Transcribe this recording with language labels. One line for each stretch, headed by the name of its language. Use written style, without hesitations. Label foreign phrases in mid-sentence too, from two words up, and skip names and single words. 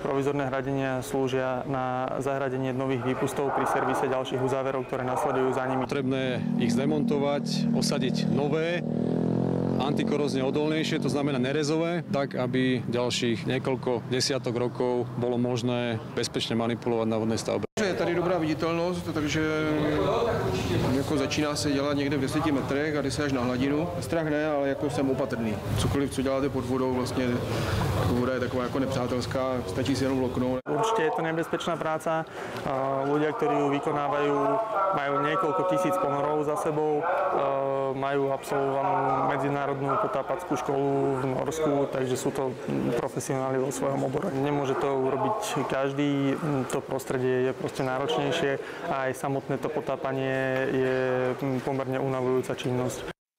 Slovak: Provizorné hradenia slúžia na zahradenie nových výpustov pri servise ďalších uzáverov, ktoré nasledujú za nimi. Potrebné ich zdemontovať, osadiť nové, antikorózne odolnejšie, to znamená nerezové, tak aby ďalších niekoľko desiatok rokov bolo možné bezpečne manipulovať na vodnej stavbe.
Czech: Je tady dobrá viditelnost, takže jako začíná se dělat někde v 10 metrech a jde se až na hladinu. Strach ne, ale jako jsem opatrný. Cokoliv, co děláte pod vodou, vlastně voda je taková jako nepřátelská, stačí si jenom loknout.
Slovak: Určite je to nebezpečná práca. Ľudia, ktorí ju vykonávajú, majú niekoľko tisíc ponorov za sebou, majú absolvovanú medzinárodnú potápackú školu v Norsku, takže sú to profesionáli vo svojom obore. Nemôže to urobiť každý, to prostredie je proste náročnejšie a aj samotné to potápanie je pomerne unavujúca činnosť.